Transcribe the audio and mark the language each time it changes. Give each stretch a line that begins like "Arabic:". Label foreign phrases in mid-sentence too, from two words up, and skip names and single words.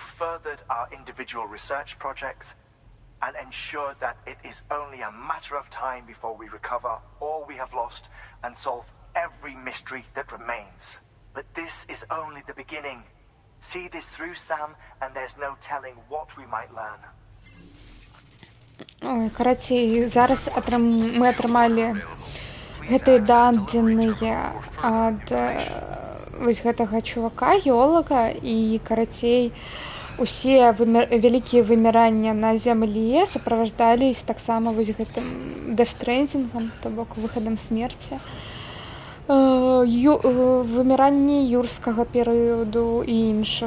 English: You've furthered our individual research projects, and ensure that it is only a matter of time before we recover all we have lost and solve every mystery that remains. But this is only the beginning. See this through, Sam, and there's no telling what we might learn.
Belarusian: Ой, карацей, зараз мы атрымалі гэтыя дадзеныя ад вось гэтага чувака, геолага, і карацей усе вялікія вымірання на зямлі сопровождались таксама вось гэтым дэфстрэндзінгам, то бок выхадам смерці, выміранні юрскага перыяду і іншых.